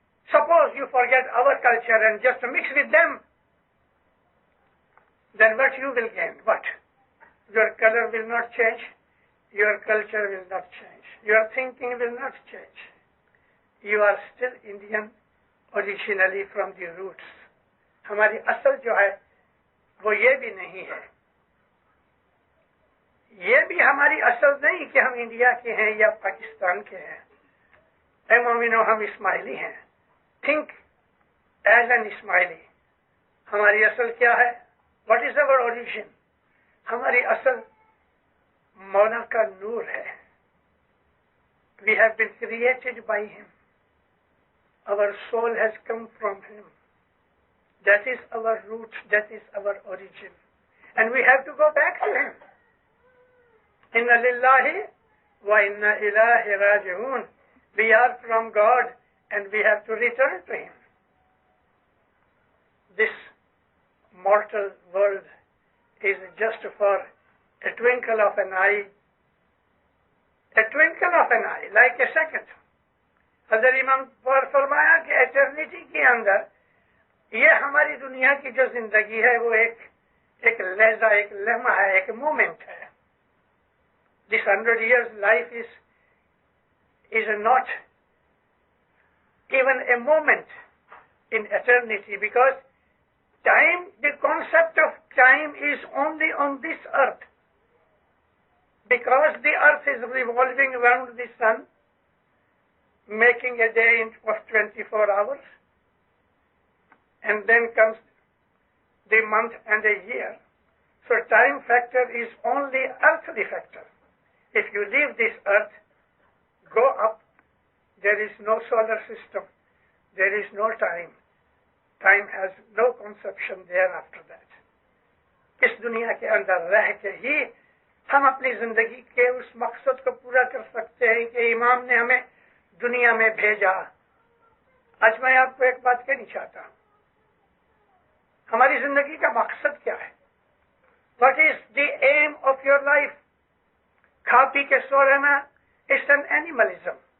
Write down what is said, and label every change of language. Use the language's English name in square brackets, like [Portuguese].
[English] Suppose you forget our culture and just mix with them, then what you will gain? What? Your color will not change, your culture will not change, your thinking will not change. You are still Indian originally from the roots. [Urdu] ہماری اصل جو ہے وہ یہ بھی نہیں ہے، یہ بھی ہماری اصل نہیں کہ ہم انڈیا کے ہیں یا پاکستان کے ہیں. اے مومنو، ہم اسماعیلی ہیں. [English] Think as an Ismaili. [Urdu] ہماری اصل کیا ہے؟ [English] What is our origin? [Urdu] ہماری اصل مولا کا نور ہے. [English] We have been created by him. Our soul has come from him. That is our root, that is our origin. And we have to go back to him. [Arabic] Inna lillahi wa inna ilahi raji'un. [English] We are from God and we have to return to him. This mortal world is just for a twinkle of an eye. A twinkle of an eye, like a second. [Urdu] حضرت امام پر فرمایا کہ eternity کے اندر یہ ہماری دنیا کی جو زندگی ہے وہ ایک لہجہ، ایک لمحہ ہے، ایک مومنٹ ہے. [English] This 100 years life is not even a moment in eternity, because time, the concept of time is only on this earth, because the earth is revolving around the sun, making a day of 24 hours, and then comes the month and a year. So time factor is only earthly factor. If you leave this earth, go up, there is no solar system, there is no time. Time has no conception there after that. [Urdu] اس دنیا کے اندر رہ کے ہی ہم اپنی زندگی کے اس مقصد کو پورا کر سکتے ہیں کہ امام نے ہمیں دنیا میں بھیجا. آج میں آپ کو ایک بات کہنی چاہتا ہوں. ہماری زندگی کا مقصد کیا ہے؟ [English] What is the aim of your life? [Urdu] کھا پی کے سو رہنا [English] is an animalism.